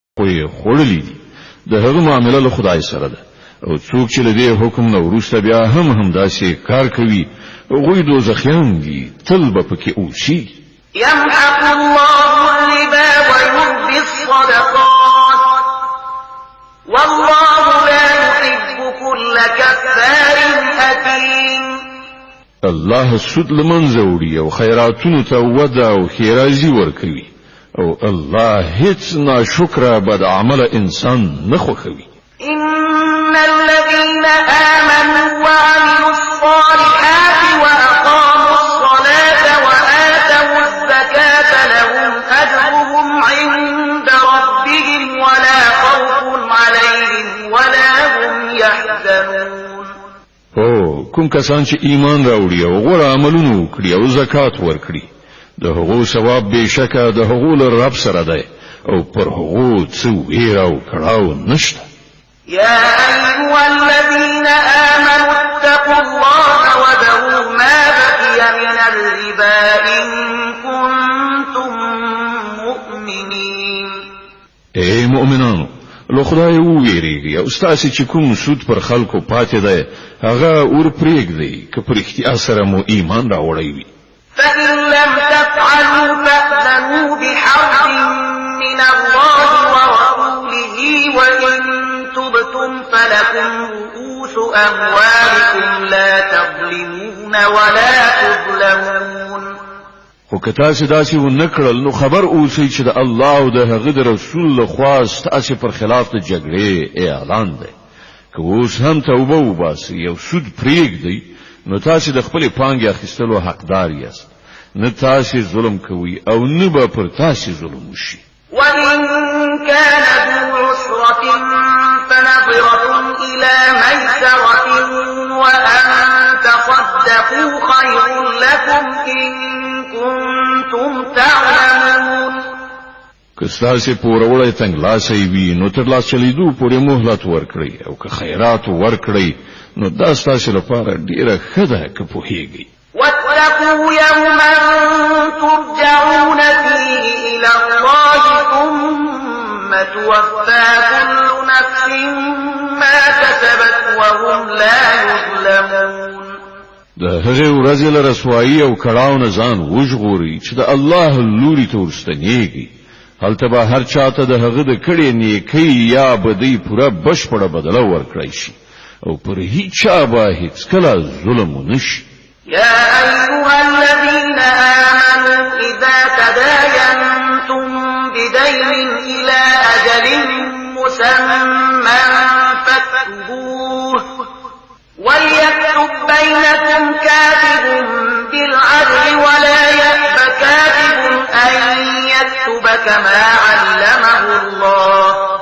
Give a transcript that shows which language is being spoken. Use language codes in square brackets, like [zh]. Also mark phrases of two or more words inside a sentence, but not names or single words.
[ps] خو یې خوړلي دي د هغه معامله له خدای سره ده او څوک چې له دې حکم نه وروسته بیا هم داسې کار کوي هغوی دوزخیان دي تل به پکې اوسي [ar] يمحق الله الربا ويربي الصدقات والله لا يحب كل كفار أثيم [ps] الله سود لمنځه وړي او خیراتونو ته وده او خیرازي ورکوي او الله هیڅ ناشکره بد عمل انسان نه خوښوي [ar] إن الذين آمنوا وعملوا الصالحات وأقاموا الصلاة وآتوا الزكاة لهم أجرهم عند ربهم ولا خوف عليهم ولا هم يحزنون [ps] کوم کسان چې ایمان راوړي او غوړه عملونه وکړي او زکات ورکړي د هغو ثواب بشکه د هغو له رب سره دی او پر هغو څه ویره او کړاو نشته [ar] يا أيها الذين آمنوا اتقوا الله وذروا ما بقي من الربا إن كنتم مؤمنين [ps] اے مؤمنانو له خدای وویریږئ او ستاسو چې کوم سود پر خلکو پاتې دی هغه ور پرېږدئ که پر اختیار سره مو ایمان راوړی وي [ar] فإن لم تفعلوا فأذنوا بحرب من الله ورسوله وإن تبتم فلكم رؤوس أموالكم لا تظلمون ولا تظلمون [ps] خو که تاسو داسې ونه کړل نو خبر اوسئ چې د الله او د هغه د رسول له خوا ستاسو پر خلاف د جګړې اعلان دی که اوس هم توبه وباسئ او سود پرېږدئ نو تاسو د خپل پانګې اخیستلو حقدار یاست نه تاسو ظلم کوئ او نه به پر تاسو ظلم وشي [ar] وإن كان ذو عسرة فنظرة إلى ميسرة وأن تصدقوا خير لكم إن كنتم تعلمون [ps] که ستاسو پوروړی تنګلاسې وي نو تر لاس چلیدو پورې مهلت ورکړئ او که خیرات ورکړئ نو دا ستاسو لپاره ډیره ښه ده که پوهیږئ [ar] واتقوا يوما ترجعون فيه إلى الله ثم توفى كل نفس ما كسبت وهم لا يظلمون [ps] د هغه ورځې له رسوایی او کړهو نه ځان وژغوري چې د الله لوري ته ورستنیږي هلته به هر چاته د هغه د کړې نیکی یا بدی پوره بشپړه بدله ورکړی شي او پر هیڅ چا به هیڅ کله ظلم نشي [ar] يا أيها الذين آمنوا إذا تداينتم بدين إلى أجل مسمى فاكتبوه وليكتب بينكم كاتب بالعدل ولا يأب كاتب أن يكتب كما علمه الله